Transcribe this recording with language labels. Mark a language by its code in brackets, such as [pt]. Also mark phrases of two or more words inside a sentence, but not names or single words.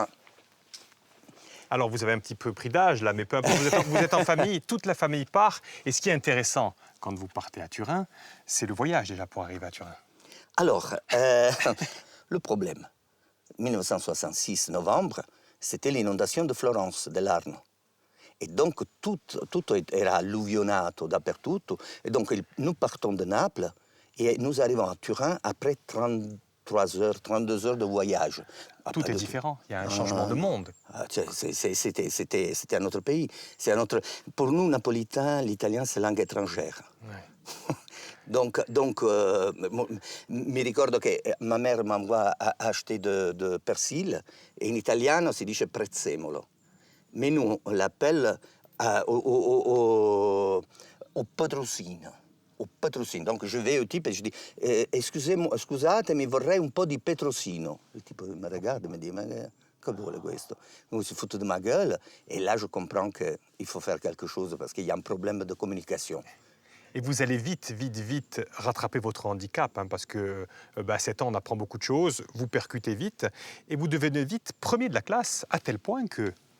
[fr] Alors, vous avez un petit peu pris d'âge, là, mais peu importe, vous êtes en famille, toute la famille part. Et ce qui est intéressant, quand vous partez à Turin, c'est le voyage, déjà, pour arriver à Turin. Alors, le problème, 1966, novembre, c'était l'inondation de Florence, de l'Arno. Et donc, tout [it] era alluvionato dappertutto. [fr] Et donc, nous partons de Naples et nous arrivons à Turin après 30 33 heures, 32 heures de voyage. Tout est différent, il y a un changement de monde. C'était un autre pays. Pour nous, napolitains, l'italien, c'est langue étrangère. Ouais. Donc, [it] mi ricordo che [fr] ma mère m'envoie acheter de persil, et [it] in italiano si dice prezzemolo. [fr] Mais nous, on l'appelle au patrocino. Au patrocino. Donc je vais au type et je dis [it] scusatemi, vorrei un po' di petrosino. [fr] Le type me regarde et me dit, mais [it] che vuole questo? [fr] Donc, il se fout de ma gueule, et là je comprends qu'il faut faire quelque chose parce qu'il y a un problème de communication. Et vous allez vite rattraper votre handicap, hein, parce que à 7 ans, on apprend beaucoup de choses, vous percutez vite, et vous devenez vite premier de la classe, à tel point que...